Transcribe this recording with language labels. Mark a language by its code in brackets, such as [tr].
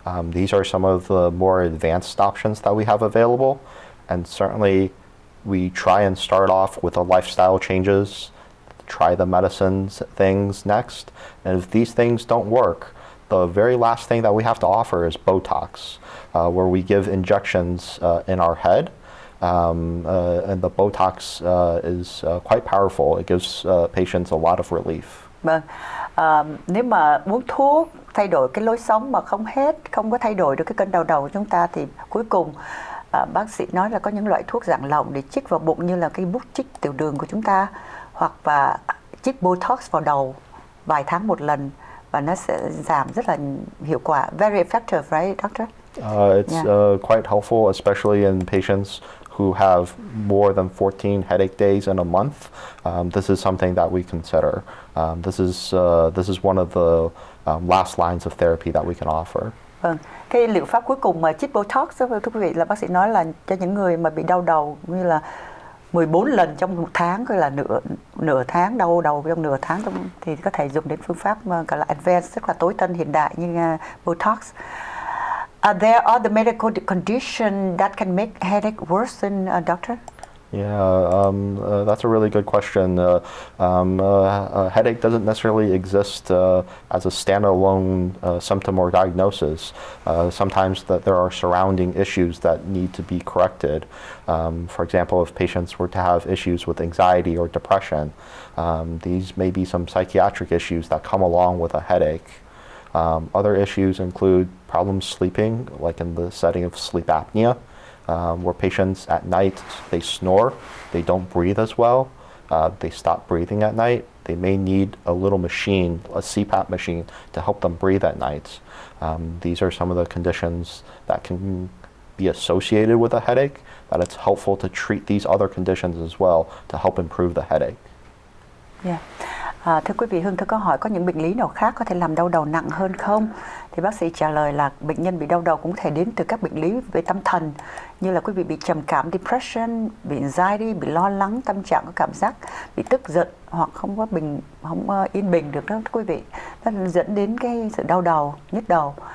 [en] These are some of the more advanced options that we have available, and certainly we try and start off with the lifestyle changes, try the medicines things next, and if these things don't work, the very last thing that we have to offer is Botox, where we give injections in our head, and the Botox is quite powerful. It gives patients a lot of relief. [vi] Vâng, nếu mà uống thuốc thay đổi cái lối sống mà không có thay đổi được cái cơn đau đầu của chúng ta, thì cuối cùng bác sĩ nói là có những loại thuốc dạng lỏng để chích vào bụng, như là cái bút chích tiểu đường của chúng ta, hoặc và chích Botox vào đầu vài tháng một lần, và nó sẽ giảm rất là hiệu quả. [en] Very effective, right, doctor? It's quite helpful, especially in patients who have more than 14 headache days in a month. This is something that we consider. This is one of the last lines of therapy that we can offer. [vi] Vâng, cái liệu pháp cuối cùng mà chích Botox đó, thưa quý vị, là bác sĩ nói là cho những người mà bị đau đầu như là 14 lần trong một tháng, gọi là nửa tháng, đau đầu trong nửa tháng, thì có thể dùng đến phương pháp gọi là advanced, rất là tối tân hiện đại như Botox. [en] There are the medical condition that can make headache worsen, doctor? Yeah, that's a really good question. A headache doesn't necessarily exist as a standalone symptom or diagnosis. Sometimes there are surrounding issues that need to be corrected. For example, if patients were to have issues with anxiety or depression, these may be some psychiatric issues that come along with a headache. Other issues include problems sleeping, like in the setting of sleep apnea, where patients at night, they snore, they don't breathe as well, they stop breathing at night. They may need a little machine, a CPAP machine, to help them breathe at night. These are some of the conditions that can be associated with a headache, that it's helpful to treat these other conditions as well to help improve the headache. Yeah. [vi] Thưa quý vị, Hương Thơ có hỏi có những bệnh lý nào khác có thể làm đau đầu nặng hơn không? thì bác sĩ trả lời là bệnh nhân bị đau đầu cũng có thể đến từ các bệnh lý về tâm thần, như là quý vị bị trầm cảm depression, bị anxiety, bị lo lắng, tâm trạng có cảm giác bị tức giận hoặc không yên bình được đó quý vị, nó dẫn đến cái sự đau đầu, nhức đầu.